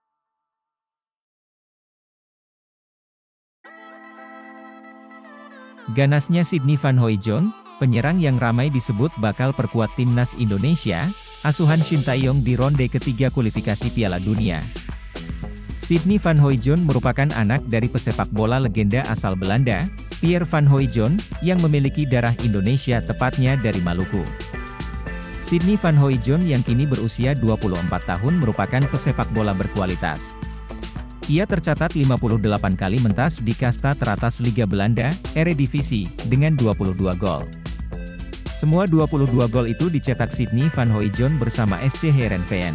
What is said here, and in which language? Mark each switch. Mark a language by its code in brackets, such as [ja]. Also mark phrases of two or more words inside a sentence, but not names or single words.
[id] Ganasnya Sydney Van Hooijdonk, penyerang yang ramai disebut bakal perkuat timnas Indonesia, asuhan Shin Tae-yong di ronde ketiga kualifikasi Piala Dunia. Sidney van Hooijdonk merupakan anak dari pesepak bola legenda asal Belanda, Pierre van Hooijdonk, yang memiliki darah Indonesia tepatnya dari Maluku. Sidney van Hooijdonk yang kini berusia 24 tahun merupakan pesepak bola berkualitas. Ia tercatat 58 kali mentas di kasta teratas Liga Belanda, Eredivisie, dengan 22 gol. Semua 22 gol itu dicetak Sidney van Hooijdonk bersama SC Heerenveen.